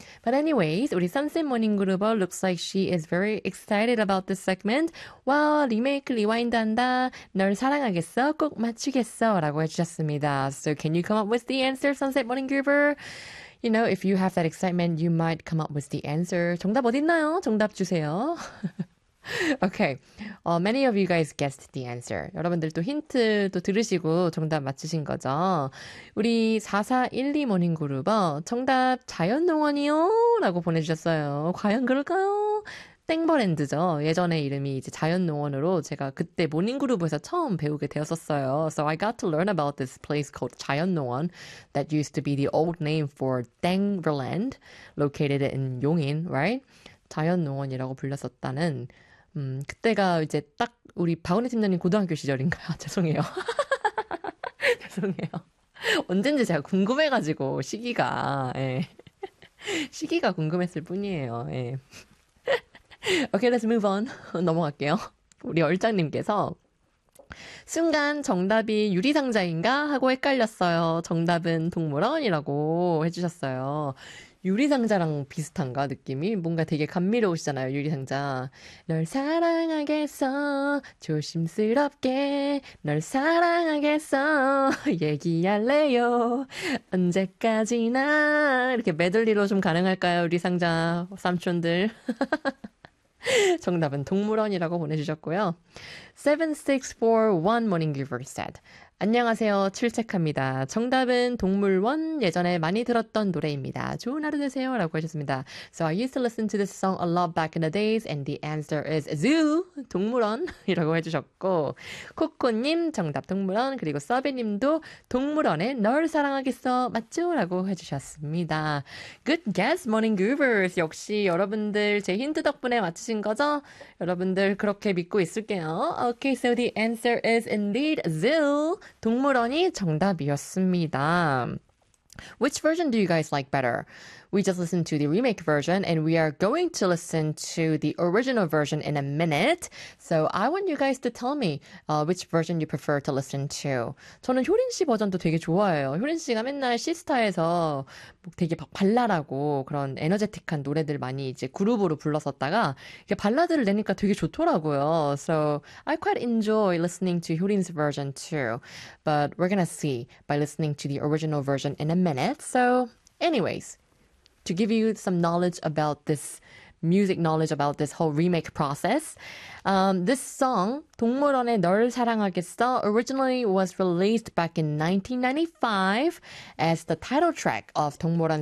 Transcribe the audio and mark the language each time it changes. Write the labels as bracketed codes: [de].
[en] But anyways, 우리 Sunset Morning Group looks like she is very excited about this segment. [ko] 와, 리메이크 리와인드 한다. 널 사랑하겠어. 꼭 맞추겠어. 라고 해주셨습니다. [en] So can you come up with the answer, Sunset Morning Group? You know, if you have that excitement, you might come up with the answer. [ko] 정답 어딨나요? 정답 주세요. Okay. [en] Many of you guys guessed the answer. [ko] 여러분들 또 힌트 또 들으시고 정답 맞추신 거죠? 우리 4412 모닝그룹어 정답 자연농원이요? 라고 보내주셨어요. 과연 그럴까요? 땡버랜드죠. 예전에 이름이 이제 자연농원으로 제가 그때 모닝그룹에서 처음 배우게 되었었어요. [en] So I got to learn about this place called 자연농원 that used to be the old name for 땡버랜드 located in 용인, right? [ko] 자연농원이라고 불렸었다는 그때가 이제 딱 우리 박은혜 팀장님 고등학교 시절인가요? 죄송해요. 죄송해요. 언젠지 제가 궁금해가지고 시기가 예. 시기가 궁금했을 뿐이에요. [en] 예. Okay, let's move on. [ko] 넘어갈게요. 우리 얼짱님께서 순간 정답이 유리상자인가? 하고 헷갈렸어요. 정답은 동물원이라고 해주셨어요. 유리상자랑 비슷한가? 느낌이 뭔가 되게 감미로우시잖아요. 유리상자. 널 사랑하겠어. 조심스럽게 널 사랑하겠어. 얘기할래요. 언제까지나. 이렇게 메들리로 좀 가능할까요? 유리상자 삼촌들. 정답은 동물원이라고 보내주셨고요. [en] 7641 Morning Giver said, [ko] 안녕하세요. 출첵합니다. 정답은 동물원. 예전에 많이 들었던 노래입니다. 좋은 하루 되세요. 라고 하셨습니다. [en] So I used to listen to this song a lot back in the days, and the answer is zoo. [ko] 동물원. 이라고 해주셨고, 코코님 정답 동물원. 그리고 서비님도 동물원에 널 사랑하겠어. 맞죠? 라고 해주셨습니다. [en] Good guess, Morning Goobers. [ko] 역시 여러분들 제 힌트 덕분에 맞추신 거죠? 여러분들 그렇게 믿고 있을게요. [en] Okay, so the answer is indeed zoo. [ko] 동물원이 정답이었습니다. [en] Which version do you guys like better? We just listened to the remake version and we are going to listen to the original version in a minute. So I want you guys to tell me which version you prefer to listen to. [ko] 저는 효린 씨 버전도 되게 좋아해요. 효린 씨가 맨날 시스타에서 되게 발랄하고 그런 에너제틱한 노래들 많이 이제 그룹으로 불렀었다가 이렇게 발라드를 내니까 되게 좋더라고요. [en] So I quite enjoy listening to 효린's version too. But we're gonna see by listening to the original version in a minute. So anyways, to give you some knowledge about this music knowledge about this whole remake process, this song, 동물원의 널 사랑하겠어, originally was released back in 1995 as the title track of 동물원's